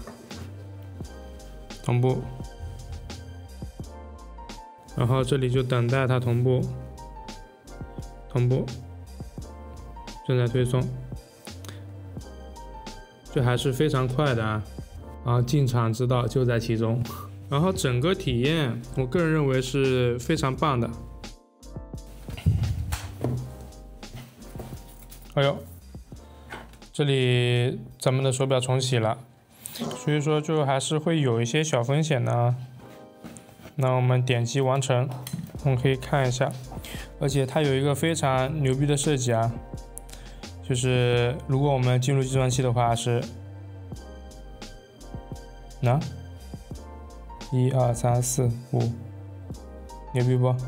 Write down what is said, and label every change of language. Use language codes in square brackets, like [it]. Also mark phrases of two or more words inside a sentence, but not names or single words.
[zh] 同步，然後這裡就等待它同步，正在推送，這還是非常快的啊！然後進場之道就在其中，然後整個體驗我個人認為是非常棒的。哎呦，這裡咱們的手錶重啟了。所以說就還是會有一些小風險的。那我們點擊完成，我們可以看一下，而且它有一個非常牛逼的設計啊，就是如果我們進入計算器的話是1、2、3、4、5，牛逼不？